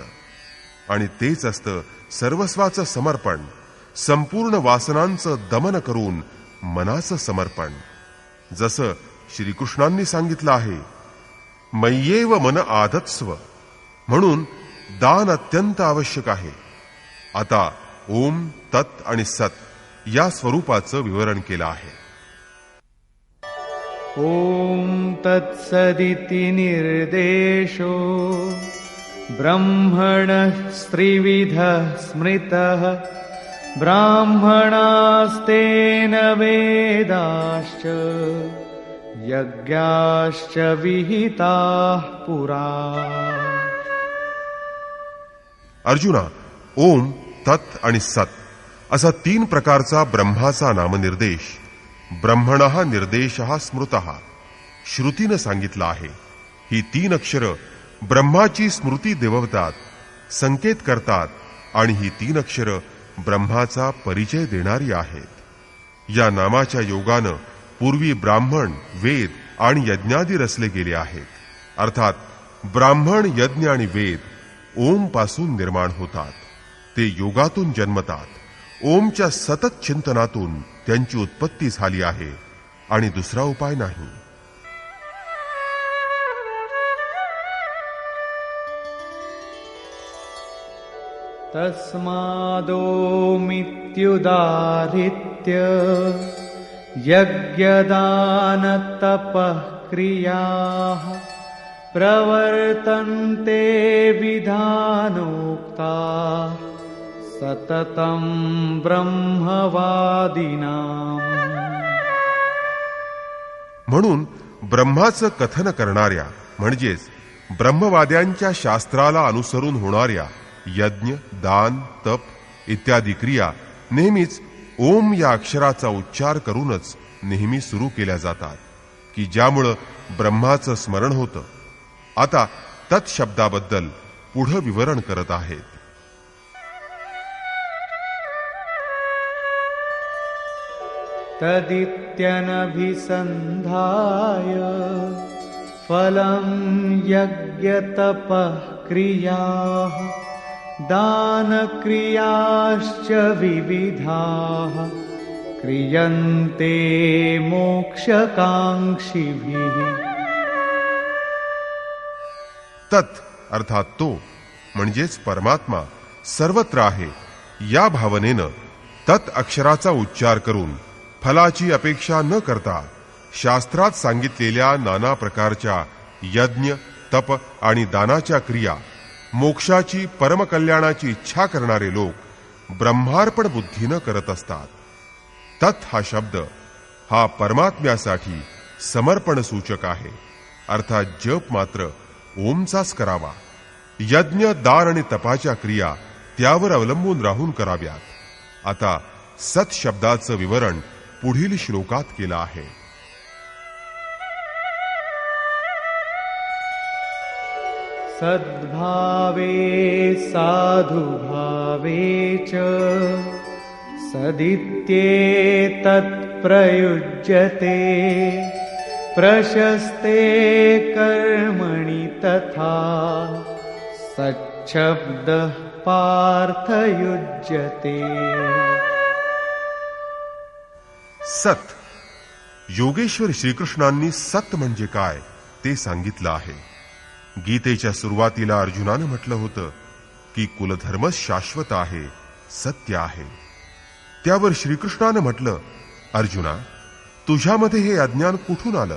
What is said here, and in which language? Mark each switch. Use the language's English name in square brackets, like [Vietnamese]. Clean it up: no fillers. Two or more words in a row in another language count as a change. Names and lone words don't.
[Marathi] आणि तेच असतं सर्वस्वाचं समर्पण, संपूर्ण वासनांचं दमन करून मनाचं समर्पण. जसं श्रीकृष्णांनी सांगितलं आहे, [Sanskrit] मय्येव मन आधत्स्व, [Marathi] म्हणून दान अत्यंत आवश्यक आहे. आता ओम, तत् आणि सत या स्वरूपाचं विवरण केलं आहे. [Sanskrit] ॐ तत्सदिति निर्देशो ब्रह्मणः स्त्रिविधः स्मृतः ब्राह्मणास्तेन वेदाश्च यज्ञाश्च विहिताः पुरा. [Marathi] अर्जुना, ओम, तत् आणि सत असा 3 प्रकारचा ब्रह्माचा नामनिर्देश [Sanskrit] ब्रह्मणः निर्देशः स्मृतः [Marathi] श्रुतीनं सांगितलं आहे. ही 3 अक्षरं ब्रह्माची स्मृती देववतात, संकेत करतात आणि ही 3 अक्षरं ब्रह्माचा परिचय देणारी आहेत. या नामाच्या योगानं पूर्वी ब्राह्मण, वेद आणि यज्ञादी रचले गेले आहेत. अर्थात ब्राह्मण, यज्ञ आणि वेद ओम पासून निर्माण होतात. ते योगातून जन्मतात. ओमच्या सतत चिंतनातून त्यांची उत्पत्ती झाली आहे आणि दुसरा उपाय नाही. [Sanskrit] तस्मादोमित्युदाहृत्य यज्ञदानतपः क्रियाः प्रवर्तन्ते विधानोक्ता सततं ब्रह्मवादिनाम्. [Marathi] म्हणून ब्रह्माचं कथन करणाऱ्या म्हणजेच ब्रह्मवाद्यांच्या शास्त्राला अनुसरून होणाऱ्या यज्ञ, दान, तप इत्यादी क्रिया नेहमीच ओम या अक्षराचा उच्चार करूनच नेहमी सुरू केल्या जातात की ज्यामुळं ब्रह्माचं स्मरण होतं. आता तत् शब्दाबद्दल पुढं विवरण करत आहेत. [Sanskrit] तदित्यनभिसन्धाय फलं यज्ञतपः क्रियाः दानक्रियाश्च विविधाः क्रियन्ते मोक्षकांक्षिभिः. [Marathi] तत् अर्थात तो म्हणजेच परमात्मा सर्वत्र आहे या भावनेनं तत् अक्षराचा उच्चार करून फलाची अपेक्षा न करता शास्त्रात सांगितलेल्या नाना प्रकारच्या यज्ञ, तप आणि दानाच्या क्रिया, मोक्षाची, परमकल्याणाची इच्छा करणारे लोक ब्रह्मार्पण बुद्धीनं करत असतात. तत् हा शब्द हा परमात्म्यासाठी समर्पण सूचक आहे. अर्थात जप मात्र ओमचाच करावा. यज्ञ, दान आणि तपाच्या क्रिया त्यावर अवलंबून राहून कराव्यात. आता सत शब्दाचं विवरण पुढील श्लोकात केलं आहे. [Sanskrit] सद्भावे साधुभावे च सदित्येतत् प्रयुज्यते प्रशस्ते कर्मणि तथा सच्छब्दः पार्थयुज्यते. [Marathi] सत योगेश्वर श्रीकृष्णांनी सत म्हणजे काय ते सांगितलं आहे. गीतेच्या सुरुवातीला अर्जुनानं म्हटलं होतं की कुलधर्मच शाश्वत आहे, सत्य आहे. त्यावर श्रीकृष्णानं म्हटलं, अर्जुना, तुझ्यामध्ये हे अज्ञान कुठून आलं?